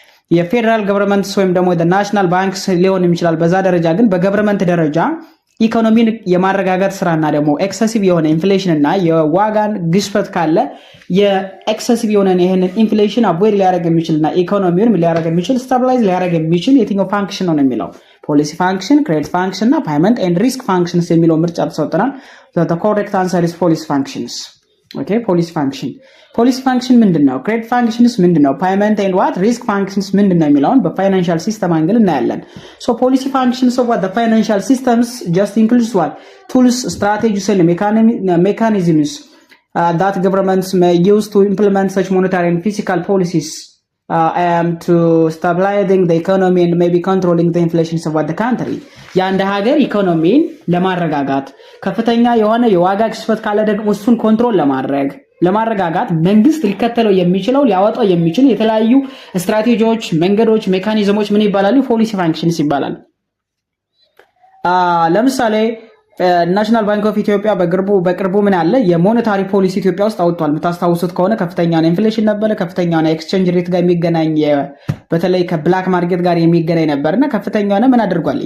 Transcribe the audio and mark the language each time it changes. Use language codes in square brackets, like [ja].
[am] የፌደራል ገቨርንመንትስ ወይም ደግሞ ናሽናል ባንክስ ሊሆን ይችላል። በዛ ደረጃ ግን በገቨርንመንት ደረጃ ኢኮኖሚን የማረጋጋት ስራና ደግሞ ኤክሰሲቭ የሆነ ኢንፍሌሽን እና የዋጋን ግሽበት ካለ የኤክሰሲቭ የሆነ ይሄንን ኢንፍሌሽን አቮይድ ሊያደርግ የሚችልና ኢኮኖሚውን ሊያደርግ የሚችል ስታቢላይዝ ሊያደርግ የሚችል የትኛው ፋንክሽን ነው የሚለው ፖሊሲ ፋንክሽን፣ ክሬዲት ፋንክሽን እና ፓይመንት ኤንድ ሪስክ ፋንክሽንስ የሚለው ምርጫ ተሰጥተናል። [en] the correct answer is policy functions. [am] Okay, policy function ምንድነው? ክሬዲት ፋንክሽንስ ምንድነው? ፓይመንት ኤንድ ዋት ሪስክ ፋንክሽንስ ምንድነው የሚለውን በፋይናንሻል ሲስተም አንግል እናያለን። [en] so policy functions of what the financial systems just includes what tools, strategies and mechanisms that governments may use to implement such monetary and fiscal policies to stabilizing the economy and maybe controlling the inflations of the country. [am] የአንድ ሀገር ኢኮኖሚን ለማረጋጋት ከፍተኛ የሆነ የዋጋ ግሽበት ካለ ደግሞ እሱን ኮንትሮል ለማረጋጋት መንግስት ሊከተለው የሚችለው ሊያወጣው የሚችል የተለያዩ ስትራቴጂዎች፣ መንገዶች፣ ሜካኒዝሞች ምን ይባላሉ? ፖሊሲ ፋንክሽንስ ይባላል። ለምሳሌ ናሽናል ባንክ ኦፍ ኢትዮጵያ በቅርቡ ምን አለ የሞኔታሪ ፖሊሲ ኢትዮጵያ ውስጥ አውጥቷል። የምታስታውሱት ከሆነ ከፍተኛ ኢንፍሌሽን ነበረ፣ ከፍተኛ ኤክስቼንጅ ሬት ጋር የሚገናኝ በተለይ ከብላክ ማርኬት ጋር የሚገናኝ ነበርና ከፍተኛ ምን አድርጓል?